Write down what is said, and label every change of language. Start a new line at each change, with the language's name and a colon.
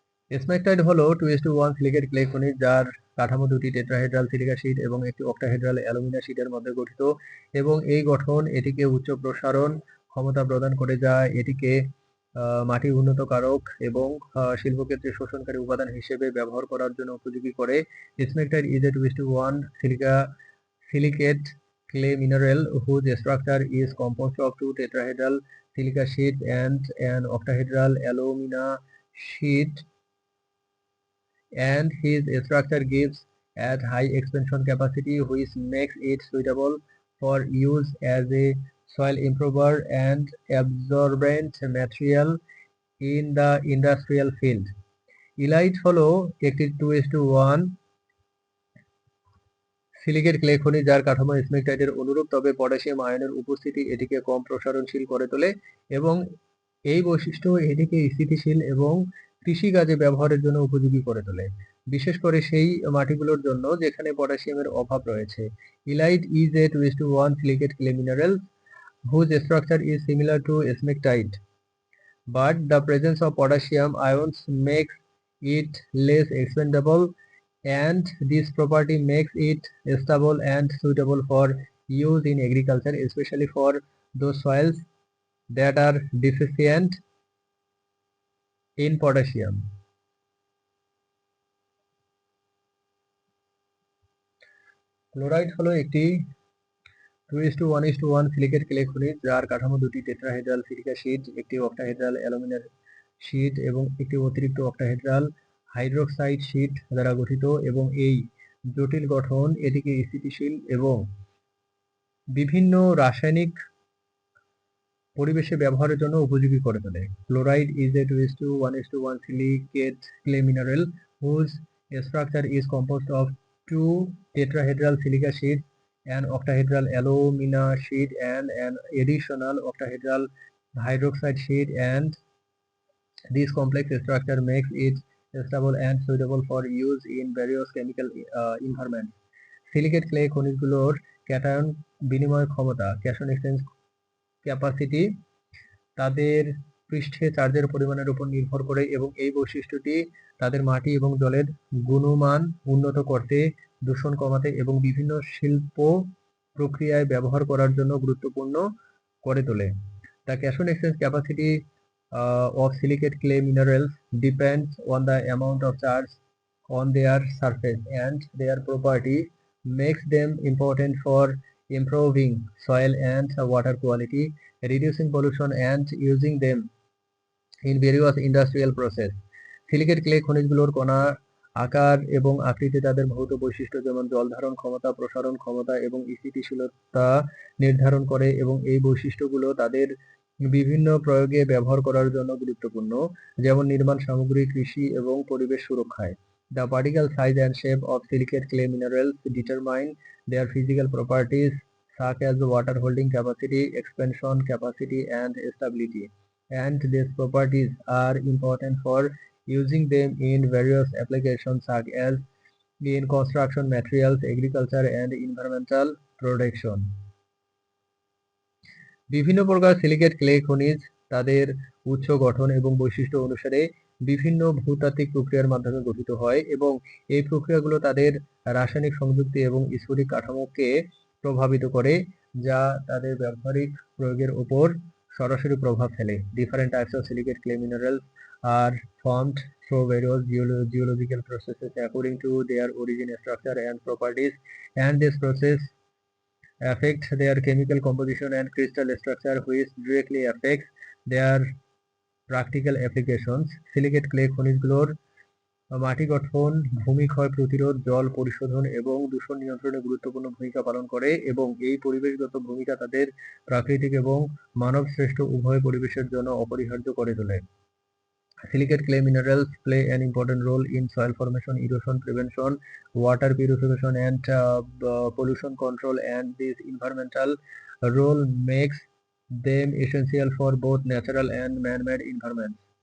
Bangla: স্মেকটাইট হলো 2:1 silicate clay খনিজ যার কাঠামো দুটি টেট্রাহেড্রাল সিলিকা শীট এবং একটি অক্টাহেড্রাল অ্যালুমিনা শীটের মধ্যে গঠিত এবং এই গঠন এটিকে উচ্চ প্রসারণ ক্ষমতা প্রদান করে যা এটিকে মাটি উন্নতকারক এবং শিল্পক্ষেত্রে শোষণকারী উপাদান হিসেবে ব্যবহার করার জন্য উপযোগী করে।
English: Smectite is a 2:1 silicate clay mineral whose structure is composed of two tetrahedral silica sheets and an octahedral alumina sheet, and his structure gives at high expansion capacity, which makes it suitable for use as a soil improver and absorbent material in the industrial field.
Bangla: Elite হলো একটি 2:1 silicate clay খনিজ যার কাঠামো স্মেকটাইটের অনুরূপ, তবে potassium আয়নের উপস্থিতি এটিকে কম প্রসারণশীল করে তোলে এবং এই বৈশিষ্ট্য এটিকে স্থিতিশীল এবং কৃষিকাজে ব্যবহারের জন্য উপযোগী করে তোলে, বিশেষ করে সেই মাটিগুলোর জন্য যেখানে পটাশিয়ামের অভাব রয়েছে।
English: Illite is a 2:1 silicate clay mineral whose structure is similar to smectite, but the presence of potassium ions makes it less expandable, and this property makes it stable and suitable for use in agriculture, especially for those soils that are deficient in potassium.
Bangla: Chloride হলো একটি 2:1 silicate clay খনিজ যার কাঠামো দুটি tetrahedral silica sheet, একটি octahedral অ্যালুমিনার sheet এবং একটি অতিরিক্ত অক্টাহেড্রাল হাইড্রোক্সাইড শীট দ্বারা গঠিত এবং এই জটিল গঠন এটিকে স্থিতিশীল এবং বিভিন্ন রাসায়নিক পরিবেশে ব্যবহারের জন্য উপযোগী করে তোলে।
English: Chloride is a 2:1 silicate clay mineral whose structure is composed of two tetrahedral silica sheets, an octahedral alumina sheet, and an additional octahedral hydroxide sheet, and this complex structure makes it stable and suitable for use in various chemical environments.
Bangla: Silicate clay খনিজগুলোর cation বিনিময় ক্ষমতা ক্যাশন exchange capacity তাদের পৃষ্ঠে চার্জের পরিমাণের উপর নির্ভর করে এবং এই বৈশিষ্ট্যটি তাদের মাটি এবং জলের গুণমান উন্নত করতে, দূষণ কমাতে এবং বিভিন্ন শিল্প প্রক্রিয়ায় ব্যবহার করার জন্য গুরুত্বপূর্ণ করে তোলে।
English: The cation exchange capacity of silicate clay minerals depends on the amount of charge on their surface, and their property makes them important for improving soil and water quality, reducing pollution, and using them in various industrial process.
Bangla: Silicate clay খনিজগুলোর কণা আকার এবং আকৃতি তাদের ভৌত বৈশিষ্ট্য যেমন জল ধারণ ক্ষমতা, প্রসারণ ক্ষমতা এবং স্থিতিশীলতা নির্ধারণ করে এবং এই বৈশিষ্ট্যগুলো তাদের বিভিন্ন প্রয়োগে ব্যবহার করার জন্য গুরুত্বপূর্ণ, যেমন নির্মাণ সামগ্রী, কৃষি এবং পরিবেশ সুরক্ষায়।
English: The particle size and shape of silicate clay minerals determine their physical properties such as water holding capacity, expansion capacity, and stability, and these properties are important for using them in various applications such as in construction materials, agriculture, and environmental protection.
Bangla: বিভিন্ন প্রকার silicate clay খনিজ তাদের উৎস, গঠন এবং বৈশিষ্ট্য অনুসারে বিভিন্ন ভূতাত্ত্বিক প্রক্রিয়ার মাধ্যমে গঠিত হয় এবং এই প্রক্রিয়াগুলো তাদের রাসায়নিক সংযুক্তি এবং স্ফটিক কাঠামোকে প্রভাবিত করে যা তাদের ব্যবহারিক প্রয়োগের উপর সরাসরি প্রভাব ফেলে।
English: Different types of silicate clay minerals are formed through various geological processes according to their origin, structure, and properties, and this process affect their chemical composition and crystal structure, which directly affects their practical applications.
Bangla: Silicate clay খনিজগুলোর মাটি গঠন, ভূমি ক্ষয় প্রতিরোধ, জল পরিশোধন এবং দূষণ নিয়ন্ত্রণে গুরুত্বপূর্ণ ভূমিকা পালন করে এবং এই পরিবেশগত ভূমিকা তাদের প্রাকৃতিক এবং মানব সৃষ্ট উভয় পরিবেশের জন্য অপরিহার্য করে তোলে।
English: Silicate clay minerals play an important role in soil formation, erosion prevention, water purification, and pollution control, and this environmental role makes them essential for both natural and man-made environments.